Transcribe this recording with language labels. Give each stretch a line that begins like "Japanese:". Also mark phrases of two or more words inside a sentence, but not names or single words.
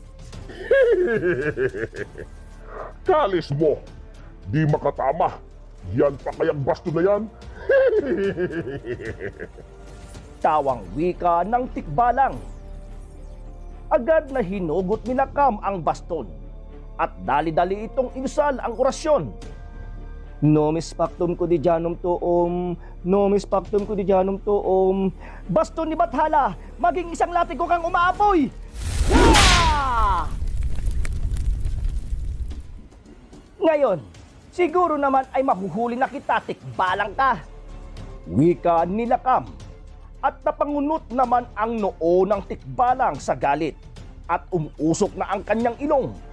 Filipino: Kalis mo, di makatama. Yan pa kayang baston na yan? Tawang wika ng tikbalang. Agad na hinugot ni Lakam ang baston at dali-dali itong inusal ang orasyon.
Latin: Nomis pactum quotidianum tuum, nomis pactum quotidianum tuum.
Filipino: Baston ni Bathala, maging isang latigo kang umaapoy! Ah! Ngayon, siguro naman ay mahuhuli na kita, tikbalang ka. Wika ni Lakam. At napangunot naman ang noo ng tikbalang sa galit at umusok na ang kanyang ilong.